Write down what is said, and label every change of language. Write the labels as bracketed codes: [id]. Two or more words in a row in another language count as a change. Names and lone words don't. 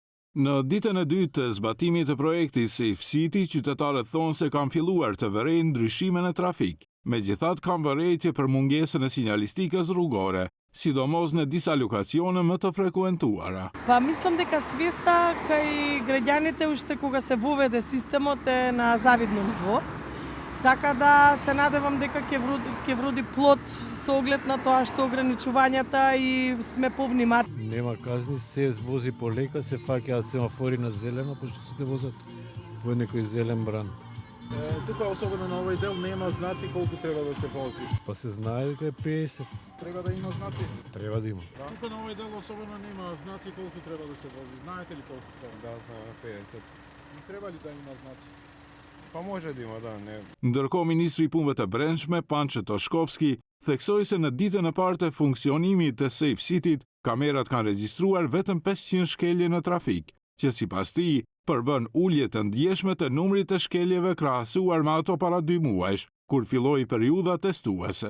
[sq] Në ditën e dytë të zbatimit të projektit Safe City, qytetarët thonë se kanë filluar të vërejnë ndryshimin e trafik. Megjithatë kanë vërejtje për mungesën e sinjalistikës rrugore, sidomos në disa lokacione më të frekuentuara. [mk] Па мислам дека свеста кај граѓаните уште кога се воведе системот е на завидно ниво. Така да се надевам дека ќе вроди плод со оглед на тоа што ограничувањата и сме повнимателни. Нема казни, се вози полека, се фаќаат семафори на зелено, пошто сите возат во некој зелен бран. Тука особено на овој дел нема знаци колку треба да се вози. Па се знае дека е 50. Треба да има знаци. Треба да има. Тука на овој дел особено нема знаци колку треба да се вози. Знаете ли колку тоа? Да, знаеме 50. Не треба ли да има знаци? Па може да има, да, не. [sq] Ndërkohë Ministri i Punëve të Brendshme, Panço Toshkovski, theksoi se në ditën e parë të funksionimit të Safe City-t, kamerat kanë regjistruar vetëm 500 shkelje në trafik, që sipas tij përbën ulje të ndjeshme të numrit të shkeljeve krahasuar me ato para 2 muajsh, kur filloi periudha testuese.